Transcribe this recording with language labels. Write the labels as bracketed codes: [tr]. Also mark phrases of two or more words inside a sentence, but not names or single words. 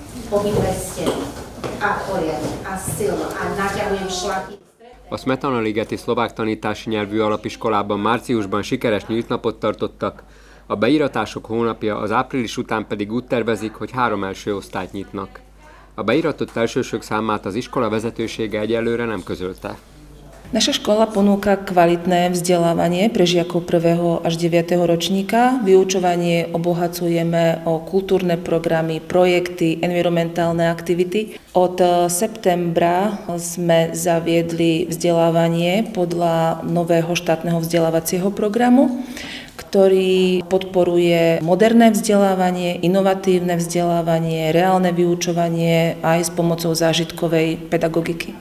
[sk] obidve steny. A poriadne, a silno, a naťahujem šlaky. [hu] A Smetana-ligeti szlovák tanítási nyelvű alapiskolában márciusban sikeres nyíltnapot tartottak, a beiratások hónapja, az április után pedig úgy tervezik, hogy 3 első osztályt nyitnak. A beiratott elsősök számát az iskola vezetősége egyelőre nem közölte. [sk] Naša škola ponúka kvalitné vzdelávanie pre žiakov 1. až 9. ročníka. Vyučovanie obohacujeme o kultúrne programy, projekty, environmentálne aktivity. Od septembra sme zaviedli vzdelávanie podľa nového štátneho vzdelávacieho programu, ktorý podporuje moderné vzdelávanie, inovatívne vzdelávanie, reálne vyučovanie aj s pomocou zážitkovej pedagogiky.